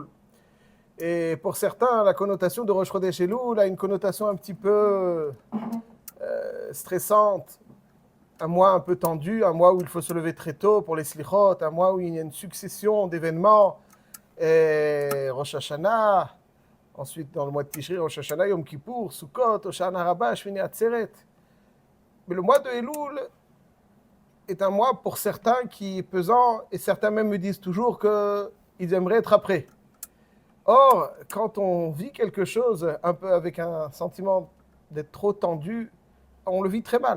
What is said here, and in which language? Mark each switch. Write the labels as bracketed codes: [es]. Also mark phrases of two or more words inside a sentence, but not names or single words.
[fr] Et pour certains, la connotation de Rosh Chodesh Elul a une connotation un petit peu stressante, un mois un peu tendu, un mois où il faut se lever très tôt pour les slichot, un mois où il y a une succession d'événements, et Rosh Hashanah, ensuite dans le mois de Tishri, Rosh Hashanah, Yom Kippour, Sukkot, Hoshana Rabbah, Shmini Atzeret. Mais le mois de Elul est un mois pour certains qui est pesant, et certains même me disent toujours qu'ils aimeraient être après. Or, quand on vit quelque chose un peu avec un sentiment d'être trop tendu, on le vit très mal.